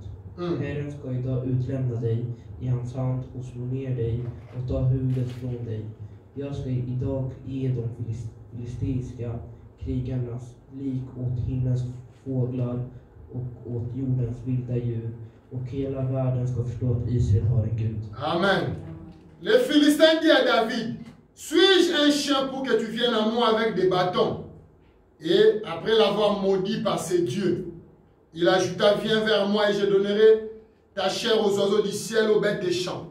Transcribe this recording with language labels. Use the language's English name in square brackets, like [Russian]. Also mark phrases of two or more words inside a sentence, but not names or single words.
[Swedish] Herren ska idag utlämna dig i hans hand och slå ner dig och ta huvudet från dig. Jag ska idag ge de filisteiska krigarnas lik åt himlens fåglar och åt jordens vilda djur. Och hela världen ska förstå att Israel har en Gud. Amen. [French] Le Philistin dit à David, suis-je un chien pour que tu viennes à moi avec des bâtons? Et après l'avoir maudit par ses dieux, il ajouta, viens vers moi et je donnerai ta chair aux oiseaux du ciel, aux bêtes des champs.